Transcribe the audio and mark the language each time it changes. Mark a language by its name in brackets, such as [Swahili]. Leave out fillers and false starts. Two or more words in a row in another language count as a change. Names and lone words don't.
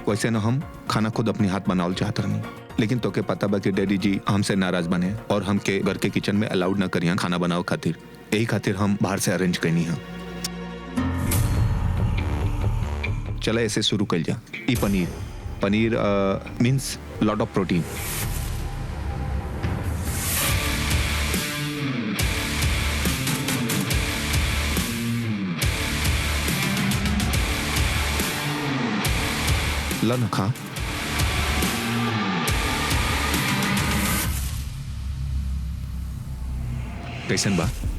[Bhojpuri] वैसे ना हम खाना खुद अपने हाथ बनावल चाहत रहनी, लेकिन तो के पता बा कि डैडी जी हमसे नाराज बने और हमके घर के किचन में अलाउड ना करियन खाना बनाओ खातिर, यही खातिर हम बाहर से अरेंज करनी है। चला ऐसे शुरू कर जा। ई पनीर [English] means lot of protein. [Bhojpuri] ला ना खा। कैसन बा?